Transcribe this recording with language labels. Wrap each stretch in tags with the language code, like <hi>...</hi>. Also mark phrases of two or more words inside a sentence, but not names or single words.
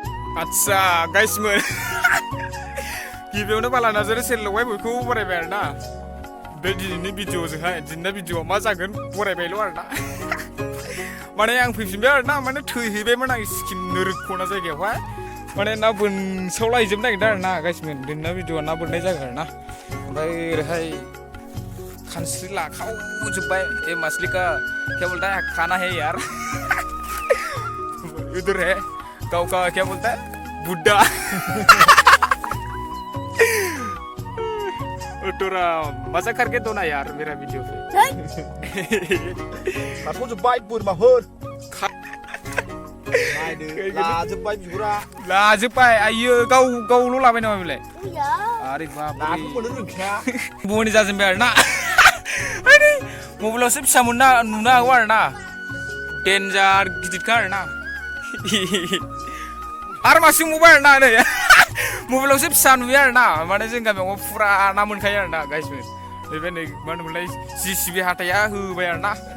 <brx>आदसा गाइसमोन गिबियावनो बाला नार्जारि चेनेलावहाय बयखौबो बरायबाय आरोना बे दिनैनि भिडिअ'जोंहाय दिनैना भिडिअ'आ मा जागोन बरायबायल' आरोना माने आं फैफिनबाय आरोना माने थैहैबायमोन आं सिक्किम नोरोग खना जायगायावहाय माने ना बोनसावलाहैजोबनो नागिरदों आरोना गाइसमोन दिनैना भिडिअ'आ ना बोननाय जागोन आरोना ओमफ्राय ओरैहाय खानस्रि लाखावजोब्बाय</brx> <hi>ए मछली का क्या बोलता है खाना है यार उधर है गाँव का क्या बोलता है बुड्ढा थोड़ा मजा करके दो ना यार मेरा वीडियो पे</hi> <brx>लाथ'जोब्बाय बोरमाफोर नायदो लाजोब्बाय बिगुरा लाजोब्बाय आइयो गावल' लाबाय नामा बेलाय</brx> <hi>आरे बाप</hi> <brx>नाखौ मोननो रोंखाया बनि जाजोब्बाय आरोना मबाइलावसो फिसा नुनो हागौ आरोना डेन्जार गिदिरखा आरोना आरो मासे नुबाय आरोना नै मबाइलावसो फिसा नुयो आरोना माने जों गामियाव फुरा ना मोनखायो आरोना गाइसमोन नैबे नै मा होनोमोनलाय जिसिबि हाथाया होबाय आरोना</brx>